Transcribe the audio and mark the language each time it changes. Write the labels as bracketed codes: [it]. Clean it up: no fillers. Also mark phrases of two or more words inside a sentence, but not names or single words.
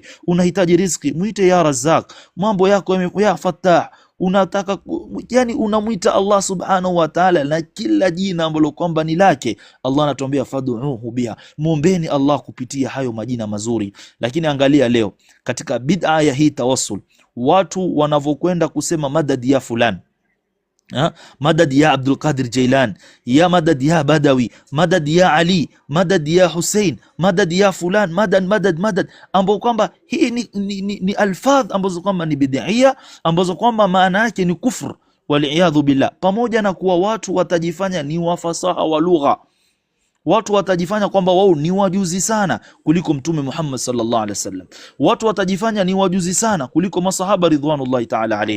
[sw] Unahitaji riziki, muite [ar] يا رزاق. [sw] Mambo yako [ar] يا فتاح, [sw] unataka yani unamuita Allah [ar] سبحانه وتعالى [sw] na kila jina ambalo kwamba ni lake. Allah anatuambia [ar] فادعوه بها, [sw] muombeni Allah kupitia hayo majina mazuri. Lakini angalia leo katika bid'a ya hii tawassul, watu wanavokwenda kusema madad ya fulani, madad ya Abdul Qadir Jailan, ya madad ya Badawi, madad ya Ali, madad ya Hussein, madad ya fulan, madad, ambao kwamba hii ni alfadh ambazo kwamba ni bid'ia, ambazo kwamba maana yake ni kufur [ar] والعياذ بالله. [sw] Pamoja na kuwa watu watajifanya ni wafasaha wa lugha, watu watajifanya kwamba wao ni wajuzi sana kuliko Mtume Muhammad [ar] صلى الله عليه وسلم, [sw] watu watajifanya ni wajuzi sana kuliko masahaba [ar] رضوان الله تعالى عليهم.